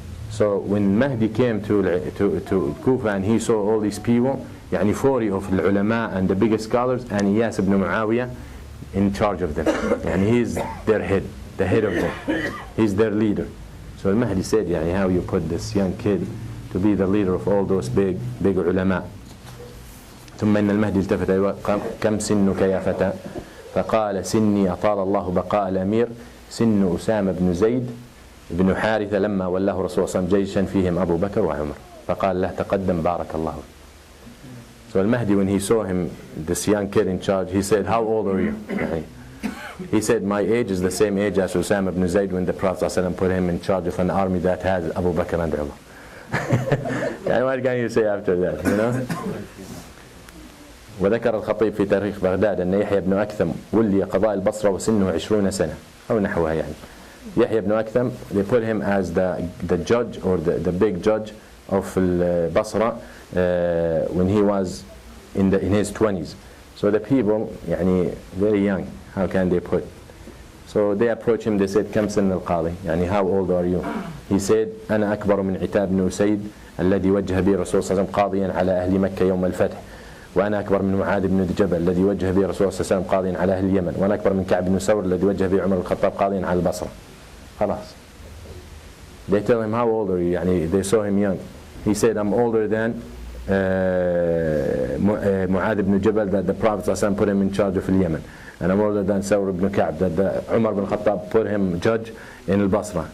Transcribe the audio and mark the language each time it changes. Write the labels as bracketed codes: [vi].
[en] So when Mahdi came to Kufa and he saw all these people, 40 of the ulama and the biggest scholars, and Iyas ibn Muawiyah in charge of them. And he's their head, the head of them. He's their leader. So Mahdi said, how you put this young kid to be the leader of all those big ulama. [ar] ثم إن المهدي التفت كم سنك يا فتى فقال سني أطال الله بقاء الأمير سن أسامة بن زيد بن حارثة لما ولاه رسول الله صلى الله عليه وسلم جيشا فيهم أبو بكر وعمر فقال له تقدم بارك الله. [en] So Al-Mahdi, when he saw him, this young kid in charge, he said, how old are you? He said, my age is the same age as Usama ibn Zayd when the Prophet ﷺ put him in charge of an army that has Abu Bakr and Umar. And what can you say after that, you know? [ar] وذكر الخطيب في تاريخ بغداد أن يحيى بن أكثم ولي قضاء البصرة وسنه 20 سنة أو نحوها يعني. [en] Yahya ibn Aktham, they put him as the judge or the big judge of Basra when he was in his 20s. So the people, يعني, very young, how can they put? So they approached him, they said, [ar] كم سن القاضي? [en] يعني, how old are you? [ar] He said, أنا أكبر من عتاب بن أسيد الذي وجه به الرسول صلى الله عليه وسلم قاضيا على أهل مكة يوم الفتح. وأنا أكبر من معاذ بن جبل الذي وجه به الرسول صلى الله عليه وسلم قاضيا على أهل اليمن. وأنا أكبر من كعب بن سور الذي وجه به عمر الخطاب قاضيا على البصرة. خلاص. [en] They tell him, how old are you? يعني, they saw him young. He said, I'm older than Mu'adh ibn Jabal that the Prophet ﷺ put him in charge of Yemen. And I'm older than Sawr ibn Ka'b that the Umar ibn Khattab put him judge in al-Basra.